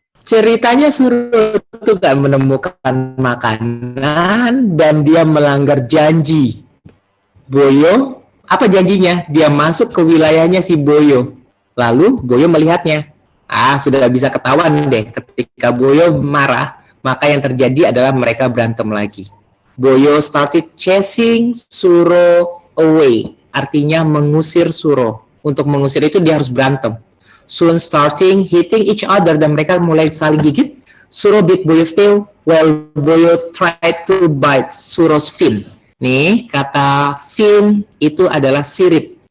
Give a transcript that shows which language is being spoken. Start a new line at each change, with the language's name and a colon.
Indonesian: Ceritanya Suro itu gak menemukan makanan dan dia melanggar janji. Boyo, apa janjinya? Dia masuk ke wilayahnya si Boyo. Lalu Boyo melihatnya. Sudah bisa ketahuan deh. Ketika Boyo marah, maka yang terjadi adalah mereka berantem lagi.
English: Boyo started chasing Suro away.
Indonesian: Artinya mengusir Suro. Untuk mengusir itu dia harus berantem.
English: Soon starting hitting each other,
Indonesian: dan mereka mulai saling gigit.
English: Suro bit Boyo's tail while Boyo tried to bite Suro's fin.
Indonesian: Nih, kata fin itu adalah sirip.